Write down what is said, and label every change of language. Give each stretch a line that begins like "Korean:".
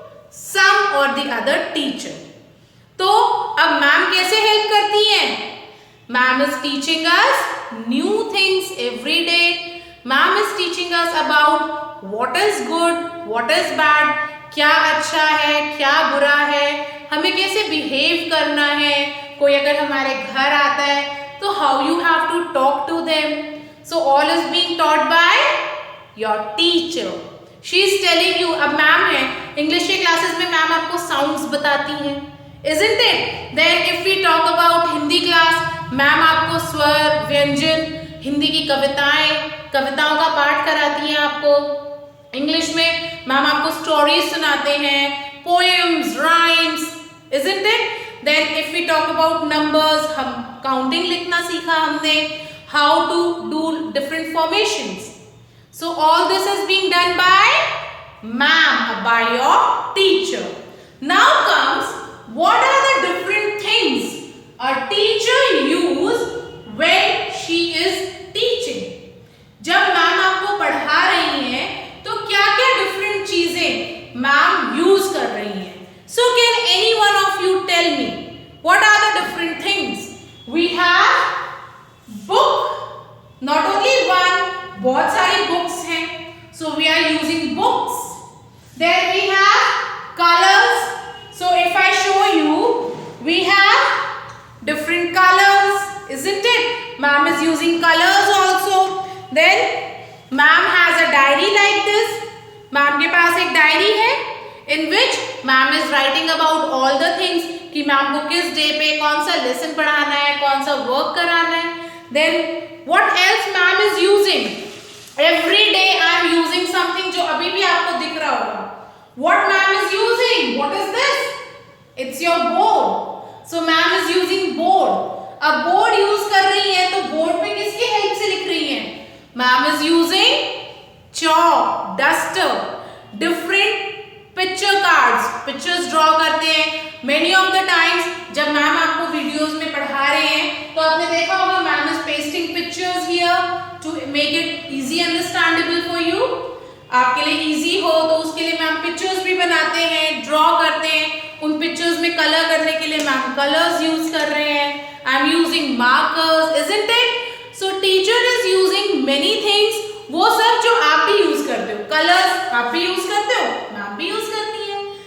English: Some or the other teacher.
Hindi: तो अब ma'am कैसे हेल्प करती हैं?
English: Ma'am is teaching us new things every day. Ma'am is teaching us about what is good, what is bad,
Hindi: क्या अच्छा है, क्या बुरा है, हमें कैसे बिहेव करना है. कोई अगर हमारे घर आता है तो
English: How you have to talk to them. So all is being taught by your teacher. She is telling you.
Hindi: अब मैम है इंग्लिश के क्लासेस में, मैम आपको साउंड्स बताती हैं,
English: isn't it? Then if we talk about
Hindi: Hindi class, ma'am आपको स्वर, व्यंजन, हिंदी की कविताओं का पाठ कराती हैं आपको. इंग्लिश में मैम आपको स्टोरीज सुनाते हैं, poems, rhymes,
English: isn't it? Then if we talk about numbers,
Hindi: हम काउंटिंग लिखना सीखा हमने,
English: how to do different formations. So all this is being done by ma'am, by your teacher. Now comes what are the different things a teacher use when she is teaching.
Hindi: जब ma'am आपको पढ़ा रही हैं तो क्या क्या different चीजें ma'am use कर रही हैं.
English: So can any one of you tell me what are the different things? We have book, not only one,
Hindi: बहुत सारी
English: books हैं. So we are using books. Then we have colors. So if I show you, we have different colors, isn't it? Ma'am is using colors also. Then ma'am has a diary like this.
Hindi: Ma'am के पास एक diary है
English: in which ma'am is writing about all the things
Hindi: कि ma'am को किस day पे कौन सा lesson पढ़ाना है, कौन सा वर्क कराना है.
English: Then what else ma'am is using? Every day I am using something
Hindi: जो अभी भी आपको दिख रहा होगा.
English: What ma'am is using? What is this? It's your board. So ma'am is using board.
Hindi: अब board use कर रही है तो board पे किसकी help से लिख रही है?
English: Ma'am is using chalk, duster, different picture cards. Pictures draw करते हैं. Many of the times
Hindi: जब ma'am आपको videos में पढ़ा रहे हैं तो आपने देखा होगा
English: ma'am is pasting pictures here to make it easy understandable for you.
Hindi: आपके लिए इजी हो तो उसके लिए मैम पिक्चर्स भी बनाते हैं, ड्रॉ करते हैं. उन पिक्चर्स में कलर करने के लिए मैम कलर्स यूज कर रहे हैं.
English: I am using markers, isn't it? So teacher is using many things.
Hindi: वो सब जो आप भी यूज करते हो, कलर्स आप भी यूज करते हो, मैम भी यूज करती है.